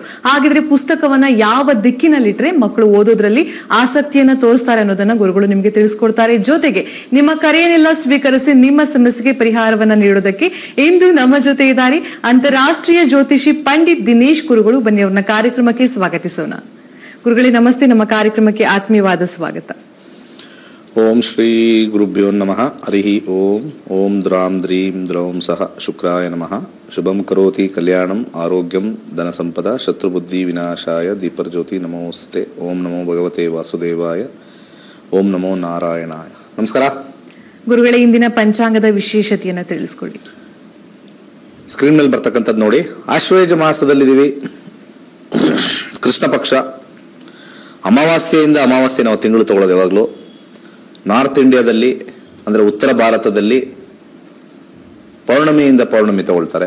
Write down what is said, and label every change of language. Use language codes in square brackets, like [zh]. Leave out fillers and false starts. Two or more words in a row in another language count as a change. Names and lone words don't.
[kn] ಹಾಗಿದ್ರೆ ಪುಸ್ತಕವನ್ನ ಯಾವ ದಿಕ್ಕಿನಲ್ಲಿಟ್ರೆ ಮಕ್ಕಳು ಓದೋದ್ರಲ್ಲಿ ಆಸಕ್ತಿಯನ್ನ ತೋರಿಸ್ತಾರೆ ಅನ್ನೋದನ್ನ ಗುರುಗಳು ನಿಮ್ಗೆ ತಿಳಿಸ್ಕೊಡ್ತಾರೆ. ಜೊತೆಗೆ ನಿಮ್ಮ ಕರೆಯನ್ನೆಲ್ಲ ಸ್ವೀಕರಿಸಿ ನಿಮ್ಮ ಸಮಸ್ಯೆಗೆ ಪರಿಹಾರವನ್ನ ನೀಡೋದಕ್ಕೆ ಇಂದು ನಮ್ಮ ಜೊತೆ ಇದ್ದಾರೆ ಅಂತಾರಾಷ್ಟ್ರೀಯ ಜ್ಯೋತಿಷಿ ಪಂಡಿತ್ ದಿನೇಶ್ ಗುರುಗಳು. ಬನ್ನಿ ಅವ್ರನ್ನ ಕಾರ್ಯಕ್ರಮಕ್ಕೆ ಸ್ವಾಗತಿಸೋಣ. ಗುರುಗಳೇ ನಮಸ್ತೆ, ನಮ್ಮ ಕಾರ್ಯಕ್ರಮಕ್ಕೆ ಆತ್ಮೀಯವಾದ ಸ್ವಾಗತ. [sa] ಓಂ ಶ್ರೀ ಗುರುಭ್ಯೋ ನಮಃ. ಹರಿ ಓಂ. ಓಂ ದ್ರಾಂ ದ್ರೀಂ ದ್ರೌಂ ಸಹ ಶುಕ್ರಾಯ ನಮಃ. ಶುಭಂ ಕರೋತಿ ಕಲ್ಯಾಣಂ ಆರೋಗ್ಯಂ ಧನ ಸಂಪದ ಶತ್ರುಬುದ್ಧಿ ವಿನಾಶಾಯ ದೀಪರ್ಜ್ಯೋತಿ ನಮೋಸ್ತುತೆ. ಓಂ ನಮೋ ಭಗವತೆ ವಾಸುದೇವಾಯ. ಓಂ ನಮೋ ನಾರಾಯಣಾಯ. ನಮಸ್ಕಾರ [kn] ಗುರುಗಳೇ, ಇಂದಿನ ಪಂಚಾಂಗದ ವಿಶೇಷತೆಯನ್ನ ತಿಳಿಸ್ಕೊಳ್ಳಿ. ಸ್ಕ್ರೀನ್ ಮೇಲೆ ಬರ್ತಕ್ಕಂಥದ್ದು ನೋಡಿ. ಆಶ್ವಯುಜ ಮಾಸದಲ್ಲಿದ್ದೀವಿ. ಕೃಷ್ಣ ಪಕ್ಷ ಅಮಾವಾಸ್ಯೆಯಿಂದ ಅಮಾವಾಸ್ಯೆ ನಾವು ತಿಂಗಳು ತಗೊಳ್ಳೋದು ಯಾವಾಗಲೂ. ನಾರ್ತ್ ಇಂಡಿಯಾದಲ್ಲಿ ಅಂದರೆ ಉತ್ತರ ಭಾರತದಲ್ಲಿ ಪೌರ್ಣಮಿಯಿಂದ ಪೌರ್ಣಮಿ ತಗೊಳ್ತಾರೆ.